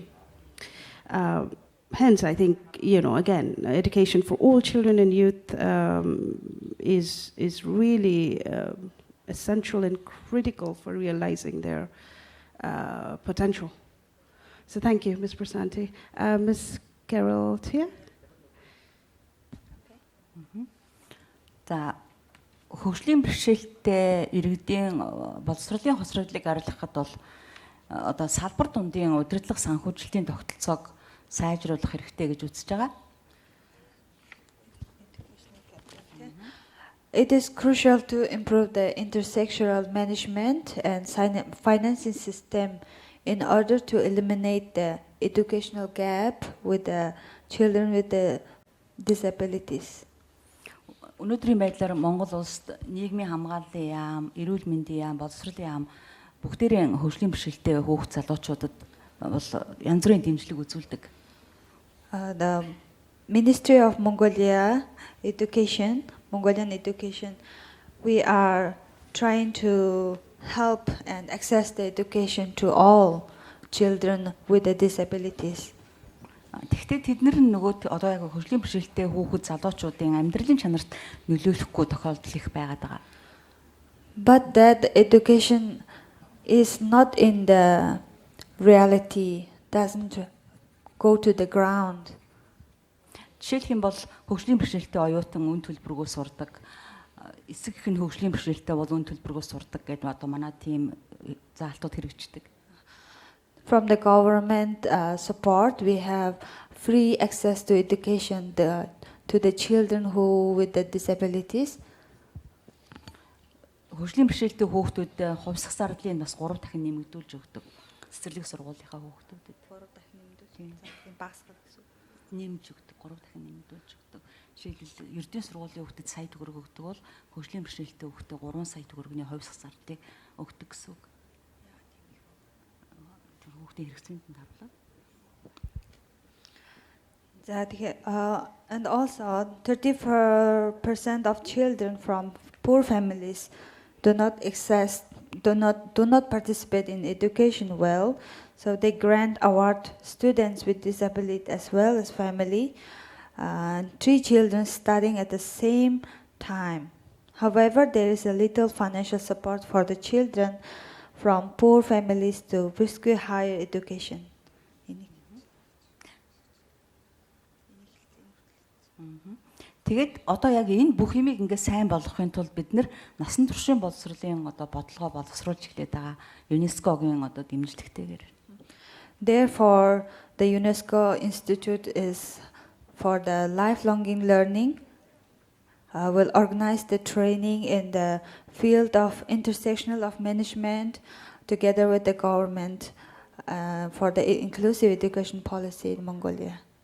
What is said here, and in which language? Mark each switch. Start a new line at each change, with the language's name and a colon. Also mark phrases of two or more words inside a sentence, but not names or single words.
English: Hence, I think, again, education for all children and youth is really essential and critical for realizing their potential. So thank you, Ms. Prasanti. Ms. Carol Tia?
Mongolian: За хөгжлийн бэрхшээлтэй иргэдийн боловсролын хосродлыг арилгахад бол одоо салбар дундын удирдлага санхүүжилтийн тогтолцоог сайжруулах хэрэгтэй гэж үзэж байгаа.
English: It is crucial to improve the intersectoral management and financing system in order to eliminate the educational gap with the children with the disabilities.
Mongolian: Өнөөдрийн байдлаар Монгол улсад нийгмийн хамгааллын яам, эрүүл мэндийн яам, боловсролын яам бүгдээрээ хөгжлийн бэрхшээлтэй хүүхд залуучуудад бол янз бүрийн дэмжлэг үзүүлдэг.
English: The Ministry of Mongolian Education, we are trying to help and access the education to all children with the disabilities.
Mongolian: Тэгэхдээ тэд нөгөө одоо яг хөгжлийн бэрхшээлтэй хүүхэд залуучуудын амьдралын чанарт нөлөөлөхгүй тохиолдол их байгаад байгаа.
English: But that education is not in the reality, doesn't go to the ground.
Mongolian: Жишээлх юм бол хөгжлийн бэрхшээлтэй оюутан үн төлбөргөө сурдаг, эсэг их нь хөгжлийн бэрхшээлтэй бол үн төлбөргөө сурдаг гэдэг одоо манай тийм заалтууд хэрэгждэг.
English: From the government support, we have free access to education to the children who with the disabilities.
Mongolian: Хөгжлийн бэрхшээлтэй хүүхдүүдэд хувьсах зардлыг бас 3 дахин нэмэгдүүлж өгдөг. Цэцэрлэг сургуулийнхаа хүүхдүүдэд 3 дахин нэмж өгдөг, 3 дахин нэмэгдүүлж өгдөг. Жишээлбэл ердийн сургуулийн хүүхдэд сая төгрөг өгдөг бол хөгжлийн бэрхшээлтэй хүүхдэд 3 сая төгрөгийн хувьсах зардлыг өгдөг гэсэн үг.
English: And also 34% of children from poor families do not participate in education well, so they grant award students with disability as well as family, 3 children studying at the same time. However, there is a little financial support for the children from poor families to pursue higher education.
Mongolian: Тэгээд одоо яг энэ бүх юмыг ингээ сайн болгохын тулд бид насан туршийн боловсролын одоо бодлогоо боловсруулж эхлэдэг байгаа. ЮНЕСКОгийн одоо дэмжлэгтэйгээр.
English: Therefore, the UNESCO Institute is for the lifelong learning. Will organize the training in the field of intersectional of management together with the government for the inclusive education policy in Mongolia.